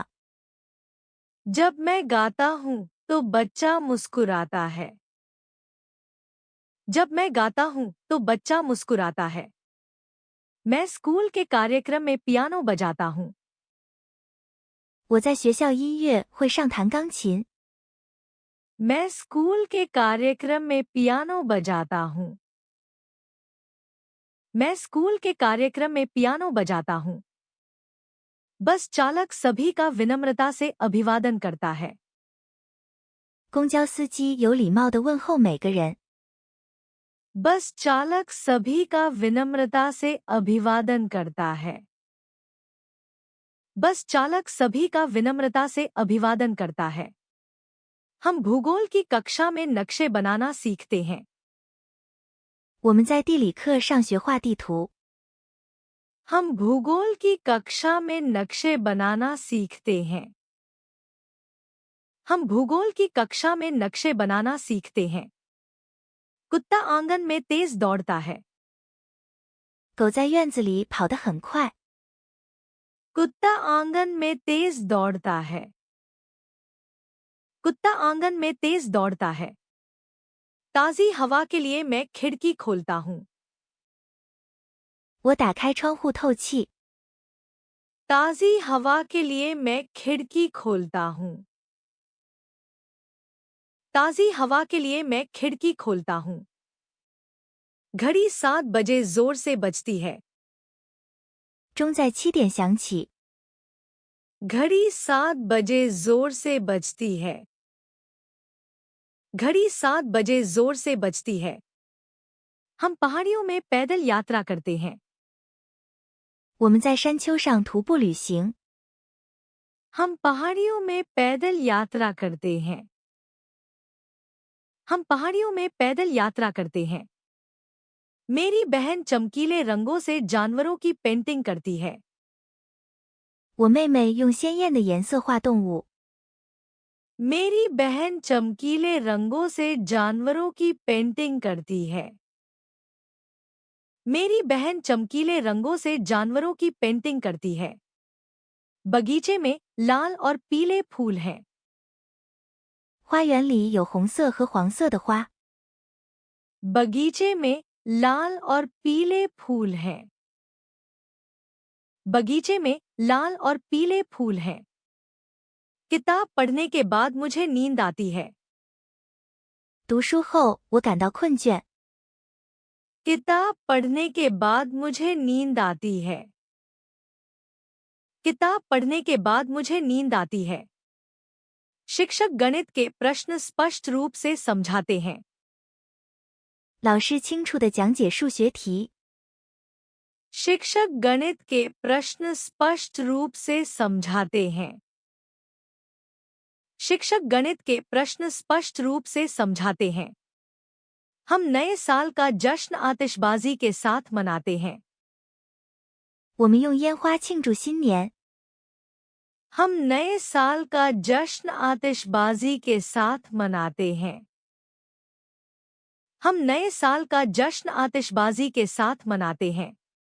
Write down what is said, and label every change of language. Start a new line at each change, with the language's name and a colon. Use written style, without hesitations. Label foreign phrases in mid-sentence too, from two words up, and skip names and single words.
Hindi: जब मैं गाता हूँ तो बच्चा मुस्कुराता है। जब मैं गाता हूँ तो बच्चा मुस्कुराता है। मैं स्कूल के कार्यक्रम में पियानो बजाता हूँ।
Chinese: 我在学校音乐会上弹钢琴。
Hindi: मैं स्कूल के कार्यक्रम में पियानो बजाता हूँ। मैं स्कूल के कार्यक्रम में पियानो बजाता हूँ। बस चालक सभी का विनम्रता से अभिवादन करता है।
Chinese: 公交司机有礼貌地问候每个人。
Hindi: बस चालक सभी का विनम्रता से अभिवादन करता है। बस चालक सभी का विनम्रता से अभिवादन करता है। हम भूगोल की कक्षा में नक्शे बनाना सीखते हैं।
Chinese: 我们在地理课上学画地图。
Hindi: हम भूगोल की कक्षा में नक्शे बनाना सीखते हैं। हम भूगोल की कक्षा में नक्शे बनाना सीखते हैं। कुत्ता आंगन में तेज दौड़ता है।
Chinese: 狗在院子里跑得很快。
Hindi: कुत्ता आंगन में तेज दौड़ता है। कुत्ता आंगन में तेज दौड़ता है। ताज़ी हवा के लिए मैं खिड़की खोलता हूँ।
Chinese: 我打开窗户透气。
Hindi: ताज़ी हवा के लिए मैं खिड़की खोलता हूँ। ताज़ी हवा के लिए मैं खिड़की खोलता हूँ। घड़ी 7 बजे जोर से बजती है।
Chinese: 钟在7点响起。
Hindi: घड़ी 7 बजे जोर से बजती है। घड़ी 7 बजे जोर से बजती है। हम पहाड़ियों में पैदल यात्रा करते हैं।
Chinese: 我们在山丘上徒步旅行。
Hindi: हम पहाड़ियों में पैदल यात्रा करते हैं। हम पहाड़ियों में पैदल यात्रा करते हैं। मेरी बहन चमकीले रंगों से जानवरों की पेंटिंग करती है।
Chinese: 我妹妹用鲜艳的颜色画动物。
Hindi: मेरी बहन चमकीले रंगों से जानवरों की पेंटिंग करती है। मेरी बहन चमकीले रंगों से जानवरों की पेंटिंग करती है। बगीचे में लाल और पीले फूल हैं।
Chinese: 花园里有红色和黄色的花。
Hindi: बगीचे में लाल और पीले फूल हैं। बगीचे में लाल और पीले फूल हैं। किताब पढ़ने के बाद मुझे नींद आती है।
Chinese: 读书后，我感到困倦。
Hindi: किताब पढ़ने के बाद मुझे नींद आती है। किताब पढ़ने के बाद मुझे नींद आती है। शिक्षक गणित के प्रश्न स्पष्ट रूप से समझाते हैं।
Chinese: 老师清楚地讲解数学题。
Hindi: शिक्षक गणित के प्रश्न स्पष्ट रूप से समझाते हैं। शिक्षक गणित के प्रश्न स्पष्ट रूप से समझाते हैं। हम नए साल का जश्न आतिशबाजी के साथ मनाते हैं।
Chinese: 我们用烟花庆祝新年。
Hindi: हम नए साल का जश्न आतिशबाजी के साथ मनाते हैं। हम नए साल का जश्न आतिशबाजी के साथ मनाते हैं।